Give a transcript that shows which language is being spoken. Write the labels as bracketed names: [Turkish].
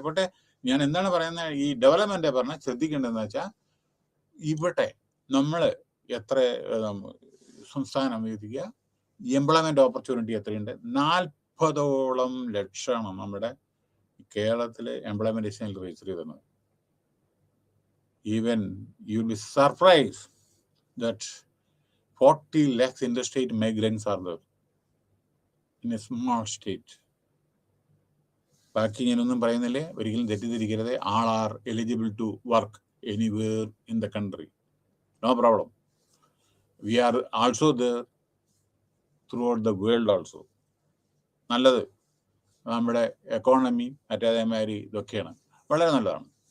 [Malayalam] ഇവിടെ ഞാൻ എന്താണ് പറയുന്നത്, ഈ ഡെവലപ്മെന്റ് പറഞ്ഞാൽ ശ്രദ്ധിക്കേണ്ടതെന്ന് വെച്ചാൽ, ഇവിടെ നമ്മൾ എത്ര സംസ്ഥാനം വികസിക്കുക, എംപ്ലോയ്മെന്റ് ഓപ്പർച്യൂണിറ്റി എത്രയുണ്ട്? 40ഓളം ലക്ഷമാണ് നമ്മുടെ കേരളത്തിലെ എംപ്ലോയ്മെന്റ് എക്സ്ചേഞ്ചിൽ രജിസ്റ്റർ ചെയ്തത്. [English] Even you will be surprise that 40 lakhs interstate migrants are there in a small state. [Malayalam] ബാക്കി ഞാനൊന്നും പറയുന്നില്ലേ, ഒരിക്കലും തെറ്റിദ്ധരിക്കരുത്. [English] All are eligible to work anywhere in the country, no problem. We are also there throughout the world also. [Malayalam] നല്ലത് നമ്മുടെ economy മറ്റേതേമാതിരി ഇതൊക്കെയാണ്, വളരെ നല്ലതാണ്.